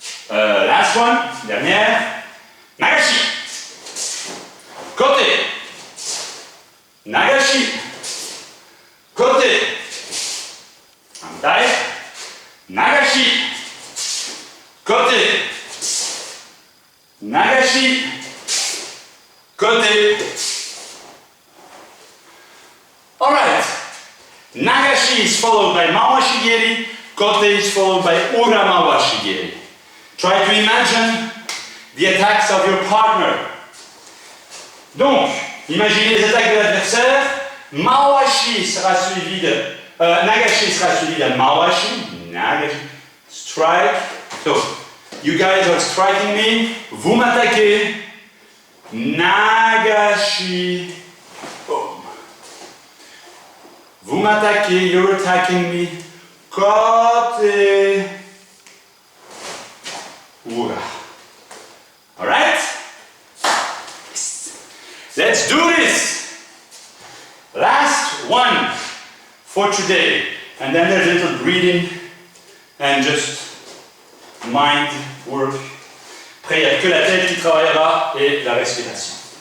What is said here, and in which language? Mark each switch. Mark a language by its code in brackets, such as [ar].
[en] Last one, [fr] dernière. [en] Nagashi. Kote. Nagashi. Kote. Hantai. Nagashi. Kote. Nagashi. Kote. Alright. Nagashi is followed by Mawashi Geri. Kote is followed by Ura Mawashi Geri. Try to imagine the attacks of your partner. [fr] Donc, imaginez les attaques de l'adversaire. Mawashi sera suivi de Nagashi sera suivi de Mawashi. [en] Nagashi. Strike. So, you guys are striking me. [fr] Vous m'attaquez. Nagashi. Boom. Vous m'attaquez. [en] You're attacking me. Kote. Ura. Alright? Let's do this. Last one for today. And then there's a little breathing and just mind work. [fr] Après, il n'y a que la tête qui travaillera et la respiration.